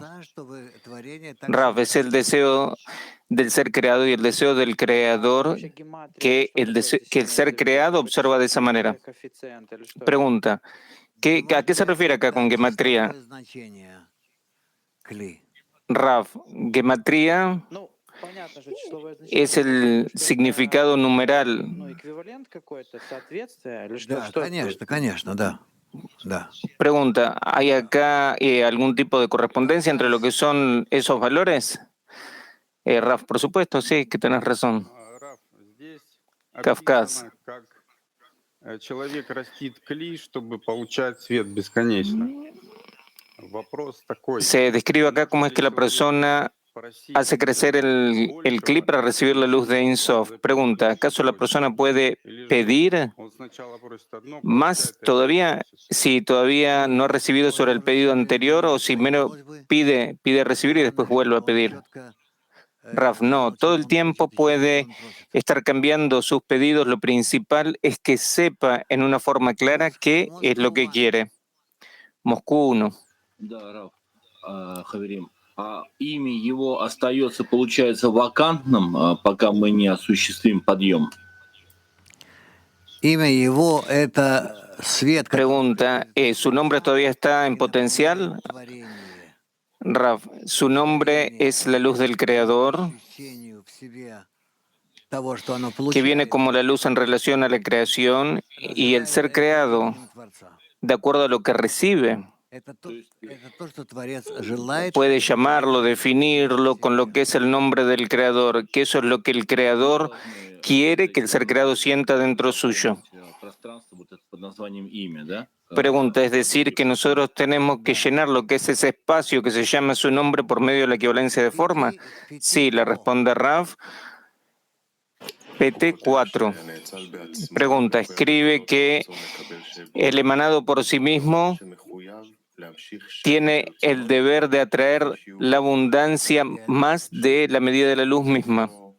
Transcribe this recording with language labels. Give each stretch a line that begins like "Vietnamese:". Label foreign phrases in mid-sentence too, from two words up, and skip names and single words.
Spanish: Rav, es el deseo del ser creado y el deseo del creador que el ser creado observa de esa manera. Pregunta, ¿a qué se refiere acá con gematría? Rav, gematría es el significado numeral.
Russian: Да, конечно, да. Да.
Spanish: Pregunta, ¿hay acá algún tipo de correspondencia entre lo que son esos valores? Raf, por supuesto, sí, que tenés razón.
Russian: Раф, здесь Кавказ. описано как Человек растит кли, чтобы получать свет бесконечно. Вопрос такой.
Spanish: Se describe acá cómo es que la persona hace crecer el cli para recibir la luz de Ein Sof. Pregunta, ¿acaso la persona puede pedir
Russian: Он сначала просит одно,
Spanish: más
Russian: получает и
Spanish: todavía
Russian: опять просит.
Spanish: si todavía no ha recibido sobre el pedido anterior o si menos pide recibir y después vuelve a pedir? Raf, no, todo el tiempo puede estar cambiando sus pedidos. Lo principal es que sepa en una forma clara qué es lo que quiere. Moscú 1.
Russian: Да, Раф, Хаверим, имя его остается, получается, вакантным, пока мы не осуществим подъем. Имя его — это свет,
Spanish: Pregunta, ¿su nombre todavía está en potencial?
Russian: творение,
Spanish: Raf, su nombre es la luz del Creador,
Russian: ощущению в себе того, что оно
Spanish: que viene
Russian: получает,
Spanish: como la luz en relación a la creación y el ser creado,
Russian: имя Творца.
Spanish: de acuerdo a lo que recibe.
Russian: Это то, что Творец желает,
Spanish: Puede llamarlo, definirlo con lo que es el nombre del Creador, que eso es lo que el Creador quiere que el ser creado sienta dentro suyo.
Russian: Пространство вот это под названием имя, да?
Spanish: Pregunta, es decir, que nosotros tenemos que llenar lo que es ese espacio que se llama su nombre por medio de la equivalencia de forma. Sí, le responde Raf. PT4. Pregunta, escribe que el emanado por sí mismo tiene el deber de atraer la abundancia más de la medida de la luz misma.